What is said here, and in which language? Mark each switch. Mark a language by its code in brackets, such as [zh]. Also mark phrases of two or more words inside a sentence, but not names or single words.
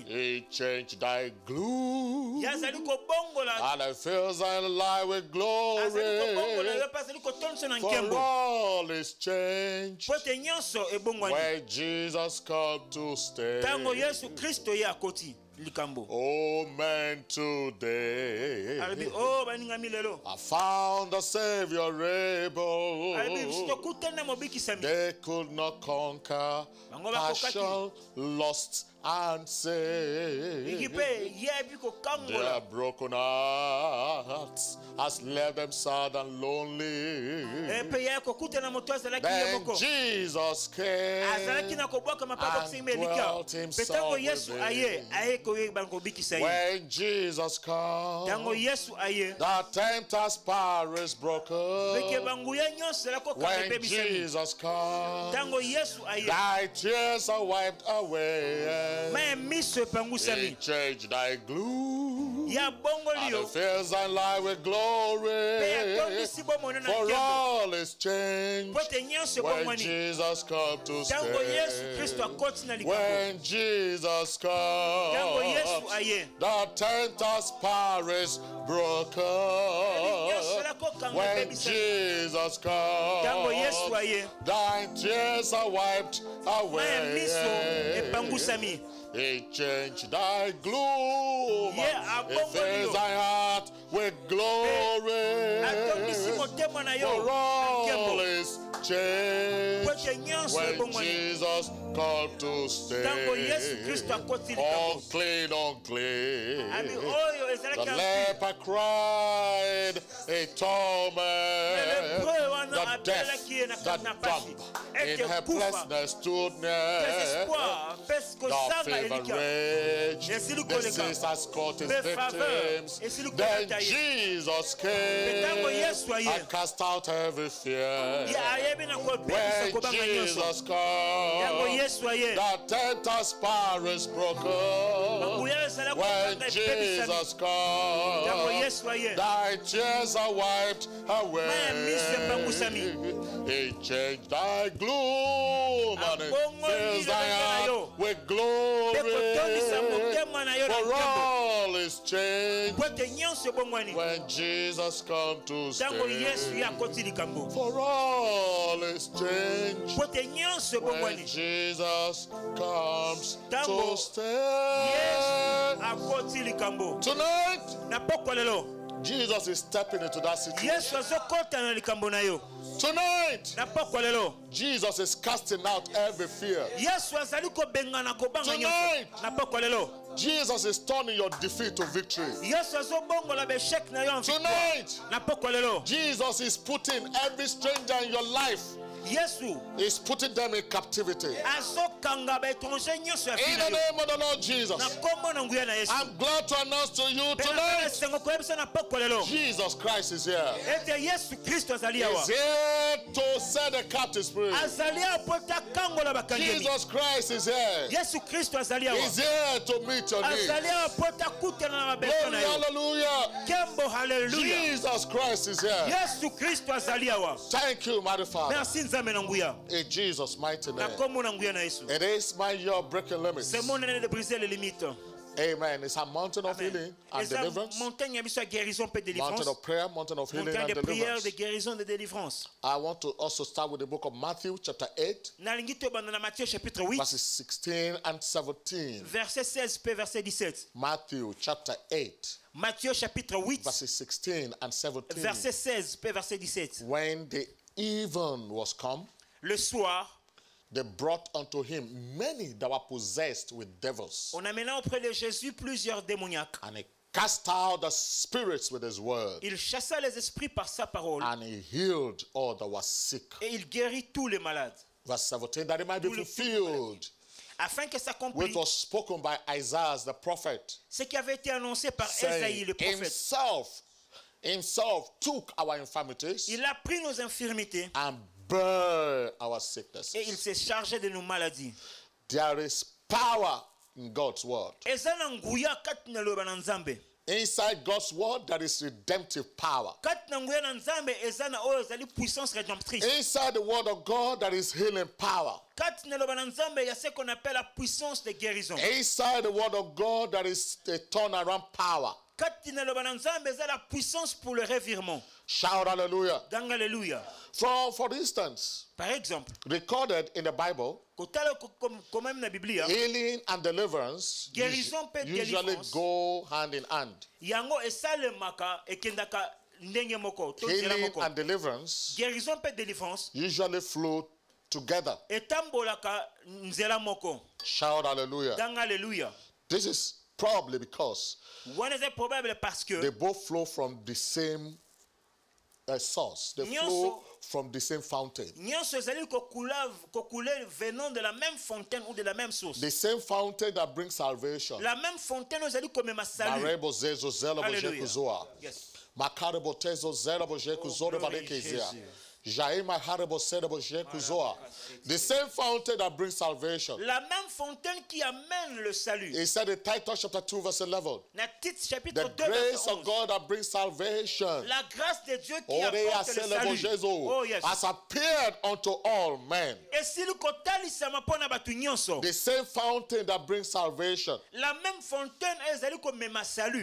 [en] He changed thy gloom, [ln] Yazali kobongola. [en] and it fills thy life with [ln] Azali kobongola [en] glory. [ln] yo pasali kotonso na [en] For [ln] nkembo. [en] all is changed [ln] Pote nyonso ebongwani. [en] when Jesus come to stay. [ln] Tango Yesu Kristo ye akoti likambo. [en] Oh man, today [ln] Arabi oh baningami lelo. [en] I found a Savior [ln] Arabi [en] able. [ln] sitokutana mobikisami. [en] They could not conquer [ln] Bango bakokaki. [en] passion, lust, and sin. [ln] Ikipe yebi ko [en] Their [ln] kangola. [en] broken hearts has left them sad and lonely. [ln] Epe ye ko kutana moto azalaki [en] Then [ln] yeboko. [en] Jesus [ln] azalaki [en] came [ln] na kobwaka mapapa [en] and [ln] kusimba [en] dwelt [ln] elika. [en] himself [ln] Petango Yesu [en] within. [ln] aye aye koye bango bikisa ye. [en] when Jesus [ln] Tango [en] comes. [ln] Yesu aye. [en] The tempter's power is broken. [ln] Beke bangu ya nyonso la ko [en] When [ln] kabe bisami. [en] Jesus comes, [ln] Tango Yesu aye. [en] thy tears are wiped away. [ln] Maya miso [en] He [ln] epangusami. [en] changed thy gloom, [ln] Ya bongo [en] and [ln] liyo. [en] it fills thy life with glory. [ln] Pe atongisi bomono na [en] For [ln] nkembo. [en] all is changed [ln] Pote nyonso [en] when [ln] bongwani. [en] Jesus comes to [ln] Tango Yesu [en] stay. [ln] Kristo akoti na likambo. [en] When Jesus [ln] Tango Yesu [en] comes, [ln] aye. [en] the tempter's power is broken. [ln] Nyonso la ko kanga [en] When [ln] bebisami. [en] Jesus [ln] Tango Yesu [en] comes, [ln] aye. [en] thy tears are wiped [ln] Maya miso [en] away. [ln] epangusami. [en] He changed thy gloom. Yeah, He [ln] abongo [en] fills [ln] liyo. [en] thy heart with glory. [ln] Atongisi motema na yo. [en] For all [ln] Nkembo. [en] is changed [ln] Pote nyonso [en] when [ln] ebongwani. [en] Jesus come to stay. [ln] Tango Yesu Kristo akoti likambo. [en] Unclean, unclean. [ln] Ami oyo [en] The [ln] ezalaki ampi. [en] leper cried a [ln] Le [en] torment. [ln] lepreux wana [en] The deaf, [ln] apelaki ye na [en] the [ln] kati pasi. [en] dumb, [ln] Ete [en] in [ln] kufa. [en] helplessness stood near. [ln] Désespoir. Pesi [en] The [ln] kozanga [en] fever [ln] elika. [en] raged, [ln] Esili [en] the [ln] koleka. [en] disease has caught his [ln] Be faveur. [en] victims. [ln] Esili [en] Then [ln] koleka ye. [en] Jesus [ln] Petango [en] came [ln] Yesu aye. [en] and cast out every fear. [ln] Ye ayebi na kobebisa [en] When [ln] kobanga nyonso. [en] Jesus [ln] Tango [en] comes, [ln] Yesu aye. [en] the tempter's power is broken. [ln] Banguya ezala [en] When [ln] kobanga ebebisami. [en] Jesus [ln] Tango [en] comes, [ln] Yesu aye. [en] thy tears are wiped [ln] Maya miso epangusami. [en] away. He changed thy gloom and it [ln] Abongo [en] fills [ln] ndilo [en] thy [ln] na [en] heart [ln] yo. [en] with [ln] Ekotondisa [en] glory. [ln] motema na yo na [en] For [ln] nkembo. [en] all is changed [ln] Pote nyonso ebongwani. [en] when Jesus comes to [ln] Tango Yesu ye [en] stay. [ln] akoti likambo. [en] For all is changed [ln] Pote nyonso [en] when [ln] ebongwani. [en] Jesus comes [ln] Tango [en] to stay. [ln] Yesu akoti likambo. [en] Tonight, [ln] Na pokwa lelo. [en] Jesus is stepping into that situation. [ln] Yesu azokota na likambo na yo. [en] Tonight, [ln] Na pokwa lelo. [en] Jesus is casting out every fear. [ln] Yesu azali kobengana kobanga [en] Tonight. [ln] nyonso. Na pokwa lelo. [en] Jesus is turning your defeat to victory. [ln] Yesu azobongola beshek na yo [fr] en victoire. [en] Tonight, [ln] Na pokwa lelo. [en] Jesus is putting every stranger in your life, [ln] Yesu [en] is putting them in captivity. [ln] azokanga baétranger nyonso ya [en] In [ln] fina [en] the [ln] yo. [en] name of the Lord Jesus, [ln] Na kombo na nguya na Yesu. [en] I'm glad to announce to you [ln] Pena [en] tonight, [ln] esengo koyebisa na pokwa lelo. [en] Jesus Christ is here. [ln] Ete Yesu Kristo azali awa. [en] He's here to set the captives free. [ln] Azali awa po takangola bakangemi. [en] Jesus Christ is here. [ln] Yesu Kristo azali awa. [en] He's here to meet your needs. [ln] Azali awa po takutana na mabeso [en] Glory, [ln] na yo. [en] hallelujah. [ln] Kembo haleluya. [en] Jesus Christ is here. [ln] Yesu Kristo azali awa. [en] Thank you, mighty Father. [ln] Merci nzambe na nguya. [en] In Jesus' mighty [ln] Na [en] name. [ln] kombo na nguya na Yesu. [en] It is my year of breaking limits. [fr] C'est mon année de briser les limites. [en] Amen. It's a mountain of healing and [fr] Et ça, [en] deliverance. [ln] montagne ya biso ya guérison pe [en] Mountain [ln] délivrance. [en] of prayer, mountain of healing [fr] Montagne and de prière, de [en] deliverance. [fr] guérison, de délivrance. [en] I want to also start with the book of Matthew, chapter 8, [ln] Nalingi tobanda na Matthieu chapitre 8, [en] verses 16 and 17. [ln] verset 16 pe verset 17. [en] Matthew, chapter 8, [fr] Matthieu chapitre 8, [en] verses 16 and 17. [ln] verset 16 pe verset 17. [en] When the even was come, [fr] Le soir, [en] they brought unto him many that were possessed with devils, [fr] on amena auprès de Jésus plusieurs démoniaques. [en] and he cast out the spirits with his word, [fr] Il chassa les esprits par sa parole [en] and he healed all that was sick. [fr] et il guérit tous les malades. [en] Verse 17, that it might be fulfilled, [fr] Afin que [en] which [fr] s'accomplisse [en] was spoken by Isaiah the prophet, [fr] ce qui avait été annoncé par Ésaïe [en] saying, [fr] le prophète. [en] himself took our infirmities [fr] Il a pris nos infirmités [en] and bare our sicknesses. [fr] et il s'est chargé de nos maladies. [en] There is power in God's word. [ln] Eza na nguya kati na loba na Nzambe. [en] Inside God's word, there is redemptive power. [ln] kati na nguya na nzambe eza na oyo ezali [fr] puissance rédemptrice. [en] Inside the word of God, there is healing power. [ln] Kati na loba na nzambe ya [fr] ce qu'on appelle la puissance de guérison. [en] Inside the word of God, there is a turnaround power. [ln] Kati na loba na nzambe eza la [fr] puissance pour le revirement. [en] Shout hallelujah. [fr] Dans alléluia. [en] For instance, [fr] Par exemple, [en] recorded in the Bible, [ln] kotala [fr] comme même [ln] na Biblia, [en] healing and deliverance [ln] guérison pe [en] usually [ln] délivrance. [en] go hand in hand. [ln] Yango esalemaka ekendaka ndenge moko to nzela [en] Healing [ln] moko. [en] and deliverance [ln] Guérison pe délivrance [en] usually flow together. [ln] etambolaka nzela moko. [en] Shout hallelujah. [fr] Dans alléluia. [en] This is probably because [fr] Wana c'est probable parce [en] they [fr] que [en] both flow from the same source. They flow from the same fountain. [ln] nyonso ezali kokule [fr] venant de la même fontaine ou de la même source. [en] The same fountain that brings salvation. [fr] La même fontaine [ln] ezali komema salut. Marebo zezo zela bo [en] Hallelujah. jekuzoa. Yes. Makarebo tezo zela bo jekuzoa glory barekezia. Jesus. Jaima harebo sela bo jekuzoa. The same fountain that brings salvation. [fr] La même fontaine qui amène le salut. [en] He said in Titus chapter 2 verse 11. [ln] Na Tite chapitre [en] The [ln] 2 verset [en] grace of [ln] 11. [en] God that brings salvation. [fr] La grâce de Dieu qui Ore apporte le aselebo salut. jezo. [en] Oh yes. Has appeared unto all men. [ln] Esili kotalisama mpona bato nyonso. [en] The same fountain that brings salvation. [fr] La même fontaine [ln] ezali komema salut.